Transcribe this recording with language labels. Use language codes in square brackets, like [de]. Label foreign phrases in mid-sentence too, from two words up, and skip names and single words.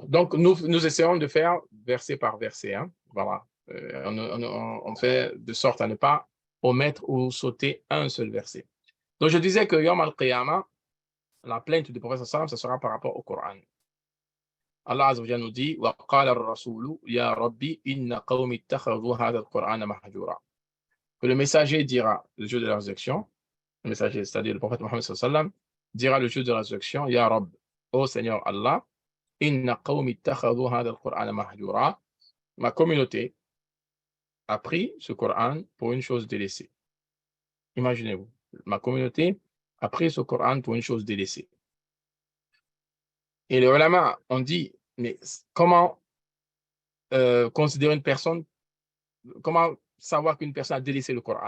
[fr] Donc, nous essayons de faire verset par verset. Hein. Voilà. On fait de sorte à ne pas omettre ou sauter un seul verset. Donc, je disais que [ar] يوم القيامة, [fr] la plainte du prophète sallam, ce sera par rapport au Coran. Allah [ar] عز وجل [fr] nous dit « [ar] وقال الرسول يا رب إن قومي اتخذوا هذا القرآن مهجورا [fr] » Que le messager dira le jour de la résurrection, le messager, c'est-à-dire le prophète Mohammed sallam, dira le jour de la résurrection « [ar] يا رب, [fr] ô Seigneur Allah, [ar] إن قومي اتخذوا هذا القرآن مهجورا [fr] » Ma communauté a pris ce Coran pour une chose délaissée. Imaginez-vous, ma communauté a pris ce Coran pour une chose délaissée. Et les ulama ont dit, mais comment considérer une personne, comment savoir qu'une personne a délaissé le Coran?